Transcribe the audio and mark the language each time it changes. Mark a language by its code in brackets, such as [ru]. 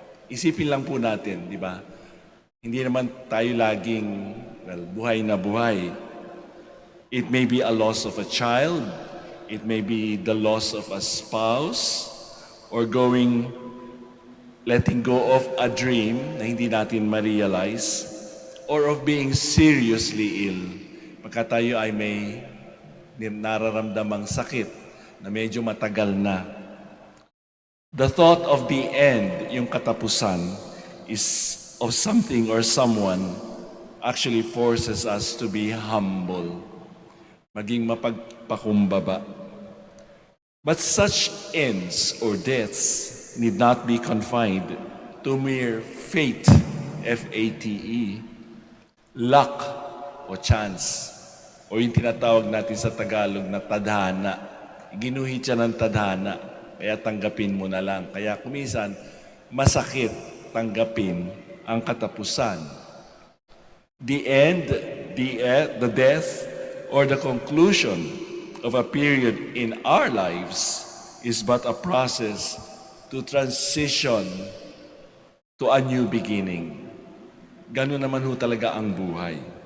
[tl] Isipin lang po natin, di ba? Hindi naman tayo laging, buhay na buhay. [en] It may be a loss of a child, it may be the loss of a spouse, or letting go of a dream [tl] na hindi natin ma-realize, [en] or of being seriously ill. [tl] Pagka tayo ay may nararamdamang sakit na medyo matagal na. [en] The thought of the end, [tl] yung katapusan, [en] is of something or someone actually forces us to be humble, [tl] maging mapagpakumbaba. [en] But such ends or deaths need not be confined to mere fate, F-A-T-E, luck o chance, [tl] o yung tinatawag natin sa Tagalog na tadhana. Ginuhit siya ng tadhana, kaya tanggapin mo na lang. Kaya kuminsan, masakit tanggapin ang katapusan. [en] The end, the death, or the conclusion of a period in our lives is but a process to transition to a new beginning. [tl] Ganun naman ho talaga ang buhay.